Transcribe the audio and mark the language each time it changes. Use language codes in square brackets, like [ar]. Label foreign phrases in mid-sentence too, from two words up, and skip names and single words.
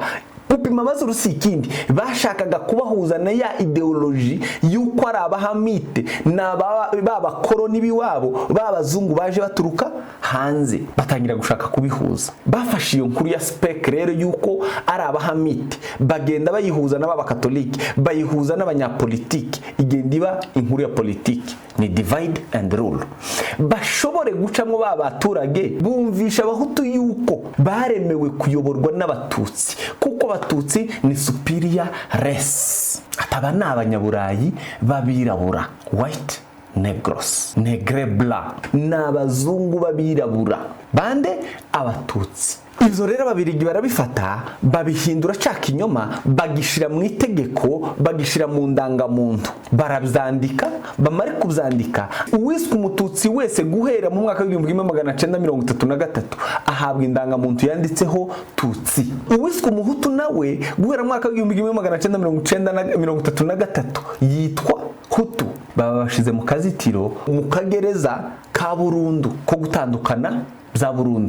[rw] Gupima amazuru si ikindi, bashakaga kubahuza na ya ideoloji yuko ari abahamite b'abakoloni biwabo b'abazungu baje baturuka hanze, batangira gushaka kubihuza. Bafashe iyo nkuru ya Speck rero yuko ari abahamite, bagenda bayihuza n'abakatolike, bayihuza n'abanyapolitiki, igenda iba inkuru ya politiki. [en] Ni divide and rule. [rw] Bashobore gucamo baturage bumvisha abahutu yuko baremewe kuyoborwa n'abatutsi, kuko abatutsi ni [en] superior race, [rw] ataba n'abanyaburayi babirabura, [en] white negros, [fr] negre blanc, [rw] n'abazungu babirabura. Bande? Abatutsi. [rn] Ivyo rero ababiligi barabifata, babihindura ca kinyoma, bagishira mu itegeko, bagishira mu ndangamuntu, barabyandika. Bamare kubyandika, uwiswe umututsi wese guhera mu mwaka w'1933 ahabwa indangamuntu yanditseho tutsi. Uwiswe umuhutu nawe guhera mu mwaka w'1933 yitwa hutu. Baba bashize mu kazitiro, mu kagereza ka burundu ko gutandukana za burundu.